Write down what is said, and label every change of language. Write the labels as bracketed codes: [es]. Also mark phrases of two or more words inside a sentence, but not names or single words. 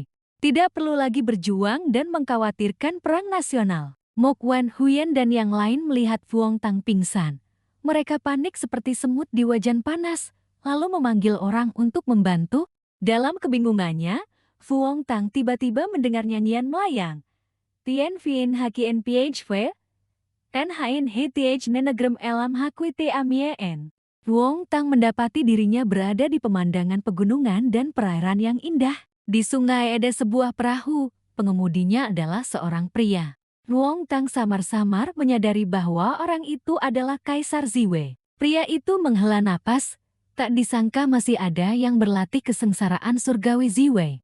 [id] Tidak perlu lagi berjuang dan mengkhawatirkan perang nasional." Mok Wan Huyen dan yang lain melihat Vuong Tang pingsan. Mereka panik seperti semut di wajan panas, lalu memanggil orang untuk membantu. Dalam kebingungannya, Vuong Tang tiba-tiba mendengar nyanyian melayang. "Tien Vien Hakien PHV, Ten Hain Hth Nenegrem Elam Hakuite Amien." Vuong Tang mendapati dirinya berada di pemandangan pegunungan dan perairan yang indah. Di sungai ada sebuah perahu, pengemudinya adalah seorang pria. Luong Tang samar-samar menyadari bahwa orang itu adalah Kaisar Ziwei. Pria itu menghela napas, tak disangka masih ada yang berlatih kesengsaraan surgawi Ziwei.